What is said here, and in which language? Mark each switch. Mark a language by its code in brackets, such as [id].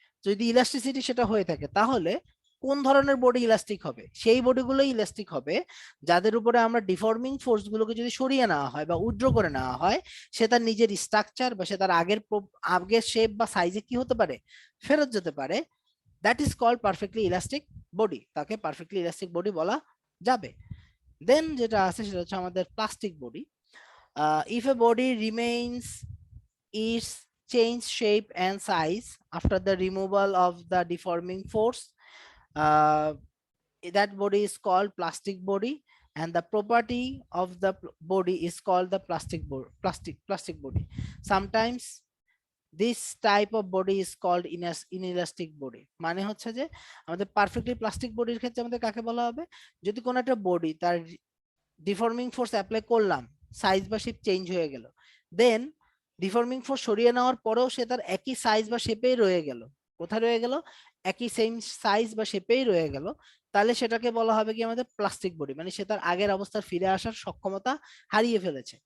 [bn] যদি ইলাস্টিসিটি সেটা হয়ে থাকে তাহলে কোন ধরনের বডি ইলাস্টিক হবে, সেই বডিগুলো ইলাস্টিক হবে যাদের উপরে আমরা ডিফর্মিং ফোর্স গুলোকে যদি সরিয়ে নেওয়া হয় বা উইথড্র করে নেওয়া হয়, সে তার নিজের স্ট্রাকচার বা সে তার আগের শেপ বা সাইজে কি হতে পারে, ফেরত যেতে পারে। [en] that is called perfectly elastic body, [bn] তাকে পারফেক্টলি ইলাস্টিক বডি বলা যাবে। দেন যেটা আছে সেটা হচ্ছে আমাদের plastic body. [en] If a body remains its change shape and size after the removal of the deforming force, uh, that body is called plastic body, and the property of the body is called the plastic body. Sometimes this type of body is called inelastic body. [bn] মানে হচ্ছে যে আমাদের perfectly plastic বডির ক্ষেত্রে আমাদের কাকে বলা হবে, যদি কোনো একটা বডি তার ডিফর্মিং ফোর্স অ্যাপ্লাই করলাম, সাইজ বা শেপ চেঞ্জ হয়ে গেল, দেন ডিফর্মিং ফোর্স সরিয়ে নেওয়ার পরেও সে তার একই সাইজ বা শেপেই রয়ে গেল, কোথায় রয়ে গেল, একই সেম সাইজ বা শেপেই রয়ে গেল, তাহলে সেটাকে বলা হবে কি আমাদের প্লাস্টিক বডি, মানে সে তার আগের অবস্থায় ফিরে আসার সক্ষমতা হারিয়ে ফেলেছে।